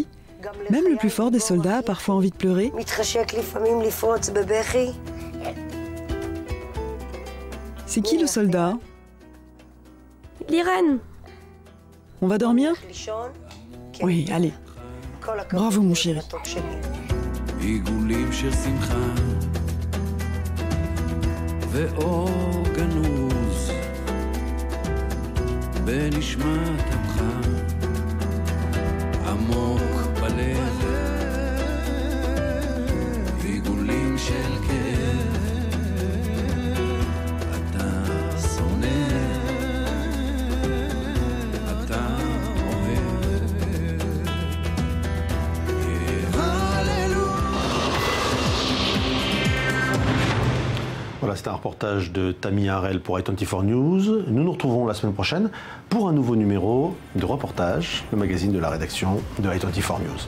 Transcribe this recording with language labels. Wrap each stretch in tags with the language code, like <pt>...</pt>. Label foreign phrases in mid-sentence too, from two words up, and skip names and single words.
<fr>Même le plus fort des soldats a parfois envie de pleurer. C'est qui le soldat? Liran. On va dormir? Oui, allez. Bravo mon chéri.</fr> <he>עיגולים של שמחה ואור גנוז בנשמת עמך עמוק בלב עיגולים של כאב אתה שונא אתה</he> <fr>Voilà, c'était un reportage de Tammy Harel pour i24 News. Nous nous retrouvons la semaine prochaine pour un nouveau numéro de reportage, le magazine de la rédaction de i24 News.</fr>